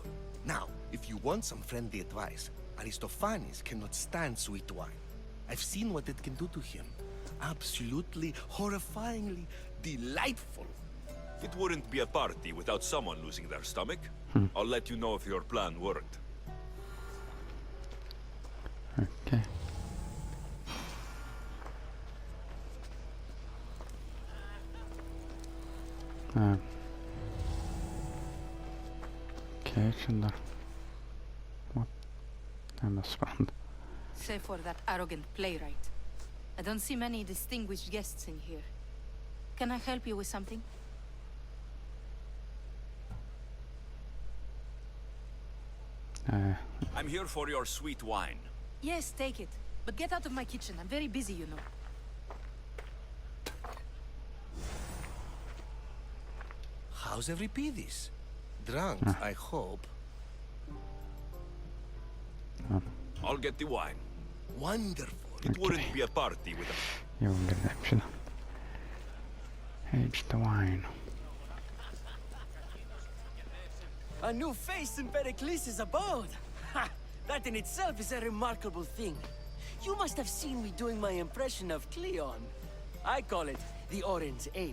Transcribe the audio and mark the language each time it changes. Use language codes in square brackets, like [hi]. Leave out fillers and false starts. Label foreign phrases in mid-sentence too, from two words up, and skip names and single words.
[en] Now, if you want some friendly advice, Aristophanes cannot stand sweet wine. I've seen what it can do to him. Absolutely, horrifyingly delightful. It wouldn't be a party without someone losing their stomach. I'll let you know if your plan worked. [lt] Okay. Okay, čia dar. What? Nebesuprantu. [en] Save for that arrogant playwright. I don't see many distinguished guests in here. Can I help you with something? I'm here for your sweet wine. Yes, take it. But get out of my kitchen. I'm very busy, you know. How's Euripidis? Drunk, I hope. I'll get the wine. Wonderful. It wouldn't be a party without... [lt] Jau girdėjom šitą. [en] Age the wine. A new face in Pericles' abode! Ha! That in itself is a remarkable thing. You must have seen me doing my impression of Cleon. I call it the Orange Ape.